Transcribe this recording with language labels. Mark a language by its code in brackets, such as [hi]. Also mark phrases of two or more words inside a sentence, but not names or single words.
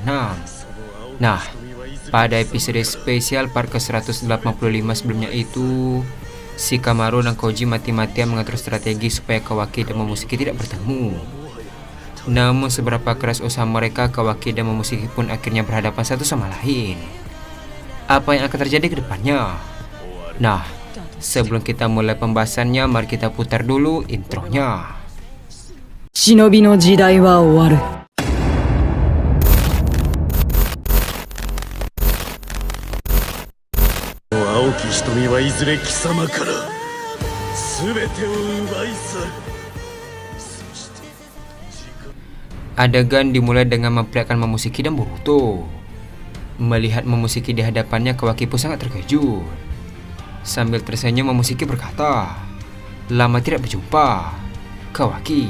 [id] Nah, pada episode spesial part ke-185 sebelumnya itu, Shikamaru dan Koji mati-matian mengatur strategi supaya Kawaki dan Momoshiki tidak bertemu. Namun seberapa keras usaha mereka, Kawaki dan Momoshiki pun akhirnya berhadapan satu sama lain. Apa yang akan terjadi ke depannya? Nah, sebelum kita mulai pembahasannya, mari kita putar dulu intronya. [ja] 忍の時代は終わる. 蒼き瞳はいずれ貴様から全てを奪い去る. [id] Adegan dimulai dengan memperlihatkan Momoshiki dan Boruto. Melihat Momoshiki di hadapannya, Kawaki pun sangat terkejut. Sambil tersenyum, Momoshiki berkata, "Lama tidak berjumpa, Kawaki."